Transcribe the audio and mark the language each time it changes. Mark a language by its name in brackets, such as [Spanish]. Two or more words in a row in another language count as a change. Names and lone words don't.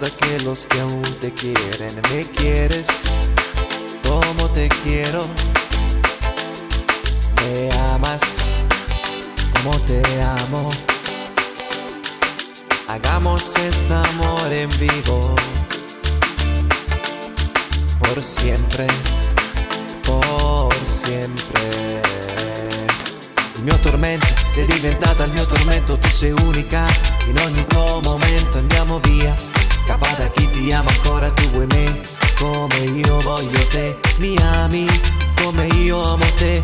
[Spanish] que los que aún te quieren. Me quieres como te quiero, me amas como te amo. Hagamos este amor en vivo, por siempre, por sempre. [Italian] Il mio tormento, sei diventata il mio tormento. Tu sei unica, in ogni tuo momento. Andiamo via, scappa da chi ti ama ancora. Tu vuoi me, come io voglio te. Mi ami, come io amo te.